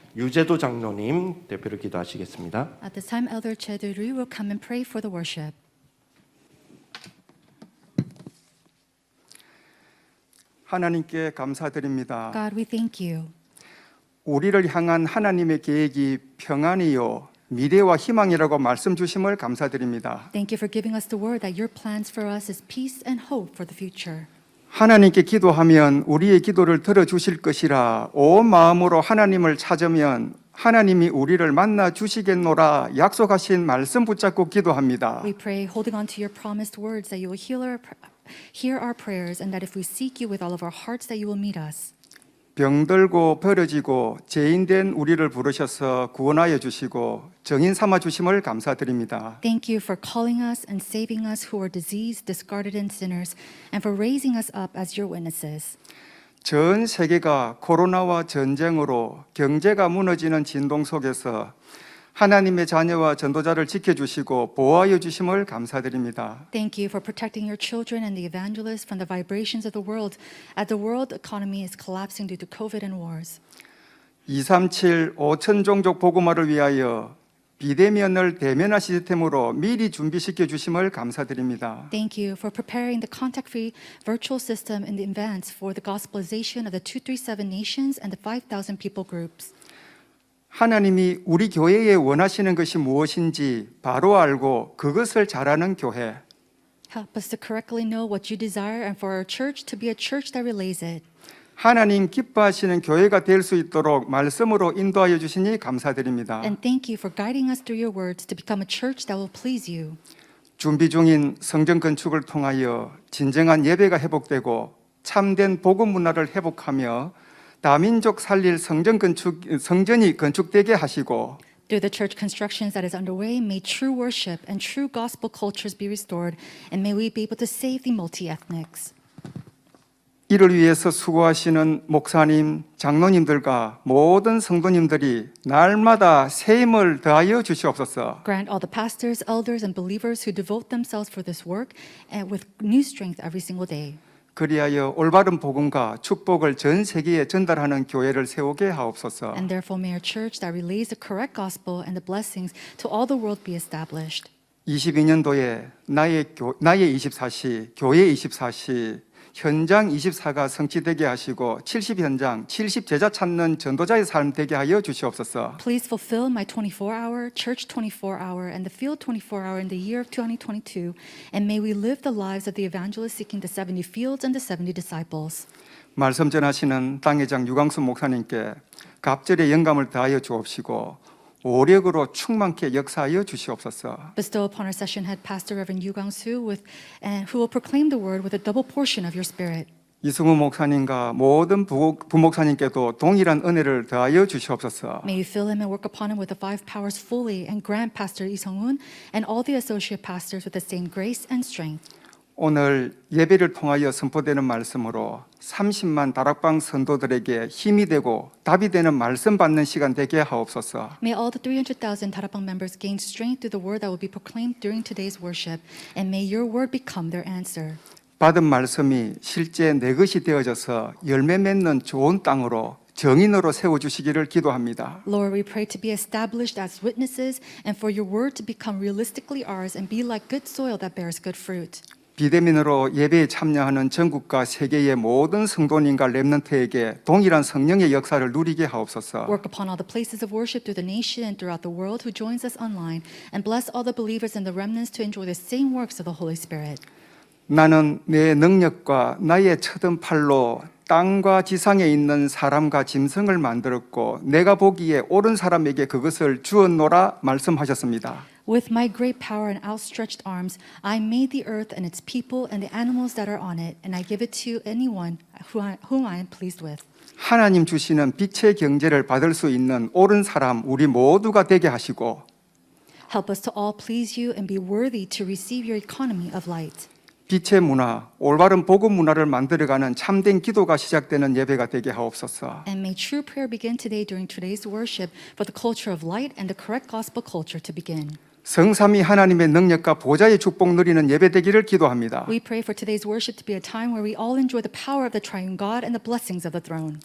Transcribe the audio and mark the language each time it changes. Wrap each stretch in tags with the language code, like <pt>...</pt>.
<ko>유재도 장로님 대표로 기도하시겠습니다.</ko> <en>At this time, Elder Cheduri will come and pray for the worship.</en> <ko>하나님께 감사드립니다.</ko> <en>God, we thank you.</en> <ko>우리를 향한 하나님의 계획이 평안이요 미래와 희망이라고 말씀 주심을 감사드립니다.</ko> <en>Thank you for giving us the word that your plans for us is peace and hope for the future.</en> <ko>하나님께 기도하면 우리의 기도를 들어주실 것이라 온 마음으로 하나님을 찾으면 하나님이 우리를 만나 주시겠노라 약속하신 말씀 붙잡고 기도합니다.</ko> <en>We pray, holding on to your promised words, that you will hear our prayers, and that if we seek you with all of our hearts, that you will meet us.</en> <ko>병들고 버려지고 죄인된 우리를 부르셔서 구원하여 주시고 정인 삼아 주심을 감사드립니다.</ko> <en>Thank you for calling us and saving us who are diseased, discarded, and sinners, and for raising us up as your witnesses.</en> <ko>전 세계가 코로나와 전쟁으로 경제가 무너지는 진동 속에서 하나님의 자녀와 전도자를 지켜주시고 보호하여 주심을 감사드립니다.</ko> <en>Thank you for protecting your children and the evangelists from the vibrations of the world as the world economy is collapsing due to COVID and wars.</en> <ko>237 5천 종족 복음화를 위하여 비대면을 대면화 시스템으로 미리 준비시켜 주심을 감사드립니다.</ko> <en>Thank you for preparing the contact-free virtual system in advance for the gospelization of the 237 nations and the 5,000 people groups.</en> <ko>하나님이 우리 교회에 원하시는 것이 무엇인지 바로 알고 그것을 잘하는 교회.</ko> <en>Help us to correctly know what you desire and for our church to be a church that relays it.</en> <ko>하나님 기뻐하시는 교회가 될 수 있도록 말씀으로 인도하여 주시니 감사드립니다.</ko> <en>And thank you for guiding us through your words to become a church that will please you.</en> <ko>준비 중인 성전 건축을 통하여 진정한 예배가 회복되고 참된 복음 문화를 회복하며 다민족 살릴 성전이 건축되게 하시고</ko> <en>Through the church constructions that is underway, may true worship and true gospel cultures be restored, and may we be able to save the multi-ethnics.</en> <ko>이를 위해서 수고하시는 목사님, 장로님들과 모든 성도님들이 날마다 새 힘을 더하여 주시옵소서.</ko> <en>Grant all the pastors, elders, and believers who devote themselves for this work and with new strength every single day.</en> <ko>그리하여 올바른 복음과 축복을 전 세계에 전달하는 교회를 세우게 하옵소서.</ko> <en>And therefore may our church that relays the correct gospel and the blessings to all the world be established.</en> <ko>22년도에 나의 24시, 교회 24시, 현장 24가 성취되게 하시고 70현장, 70제자 찾는 전도자의 삶 되게 하여 주시옵소서.</ko> <en>Please fulfill my 24-hour, church 24-hour, and the field 24-hour in the year of 2022, and may we live the lives of the evangelists seeking the 70 fields and the 70 disciples.</en> <ko>말씀 전하시는 당회장 유광수 목사님께 갑절의 영감을 더하여 주옵시고 오력으로 충만케 역사하여 주시옵소서.</ko> <en>Bestow upon our session head Pastor Reverend Yu Gang-soo who will proclaim the word with a double portion of your spirit.</en> <ko>이승우 목사님과 모든 부목사님께도 동일한 은혜를 더하여 주시옵소서.</ko> <en>May you fill him and work upon him with the five powers fully, and grant Pastor Lee Sung-hoon and all the associate pastors with the same grace and strength.</en> <ko>오늘 예배를 통하여 선포되는 말씀으로 30만 다락방 선도들에게 힘이 되고 답이 되는 말씀 받는 시간 되게 하옵소서.</ko> <en>May all the 300,000 Tarapang members gain strength through the word that will be proclaimed during today's worship, and may your word become their answer.</en> <ko>받은 말씀이 실제 내 것이 되어져서 열매 맺는 좋은 땅으로 정인으로 세워주시기를 기도합니다.</ko> <en>Lord, we pray to be established as witnesses and for your word to become realistically ours and be like good soil that bears good fruit.</en> <ko>비대면으로 예배에 참여하는 전국과 세계의 모든 성도님과 렘넌트에게 동일한 성령의 역사를 누리게 하옵소서.</ko> <en>Work upon all the places of worship through the nation and throughout the world who joins us online, and bless all the believers and the remnants to enjoy the same works of the Holy Spirit.</en> <ko>나는 내 능력과 나의 쳐든 팔로 땅과 지상에 있는 사람과 짐승을 만들었고 내가 보기에 옳은 사람에게 그것을 주었노라 말씀하셨습니다.</ko> <en>With my great power and outstretched arms, I made the earth and its people and the animals that are on it, and I give it to anyone whom I am pleased with.</en> <ko>하나님 주시는 빛의 경제를 받을 수 있는 옳은 사람 우리 모두가 되게 하시고</ko> <en>Help us to all please you and be worthy to receive your economy of light.</en> <ko>빛의 문화, 올바른 복음 문화를 만들어가는 참된 기도가 시작되는 예배가 되게 하옵소서.</ko> <en>And may true prayer begin today during today's worship for the culture of light and the correct gospel culture to begin.</en> <ko>성삼위 하나님의 능력과 보좌의 축복 누리는 예배 되기를 기도합니다.</ko> <en>We pray for today's worship to be a time where we all enjoy the power of the triune God and the blessings of the throne.</en>